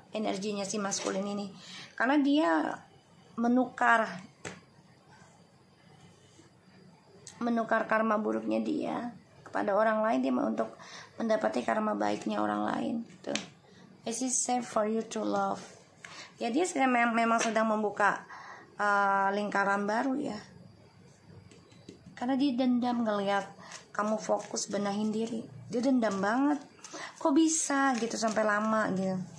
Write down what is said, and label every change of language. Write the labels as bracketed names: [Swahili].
[Indonesian] Energinya si maskulin ini, karena dia menukar karma buruknya dia kepada orang lain, dia mau untuk mendapati karma baiknya orang lain. [English] Tuh, this is safe for you to love. [Indonesian] Ya, dia memang sedang membuka lingkaran baru ya, karena dia dendam ngelihat kamu fokus benahin diri. Dia dendam banget, kok bisa gitu sampai lama gitu.